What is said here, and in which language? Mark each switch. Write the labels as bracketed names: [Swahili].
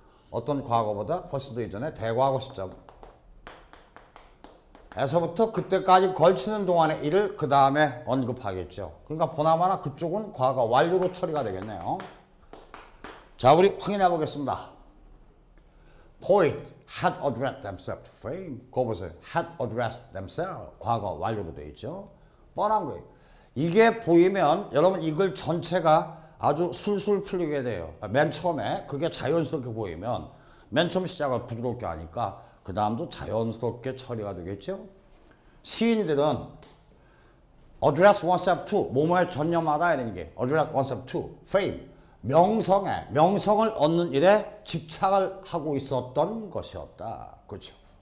[Korean] 어떤 과거보다 훨씬 더 이전에 대과거 시점에 에서부터 그때까지 걸치는 동안의 일을 그 다음에 언급하겠죠. 그러니까 보나마나 그쪽은 과거 완료로 처리가 되겠네요. 자, 우리 확인해 보겠습니다. [English] Poet had addressed themselves to fame. [Korean] 그거 보세요. [English] had addressed themselves. [Korean] 과거 완료로 되어 있죠. 뻔한 거예요. 이게 보이면 여러분 이걸 전체가 아주 술술 풀리게 돼요. 맨 처음에 그게 자연스럽게 보이면 맨 처음 시작을 부드럽게 하니까 그 다음도 자연스럽게 처리가 되겠죠. 시인들은 address oneself to 뭐뭐에 전념하다 이런 게 address oneself to fame 명성을 얻는 일에 집착을 하고 있었던 것이었다. 그렇죠.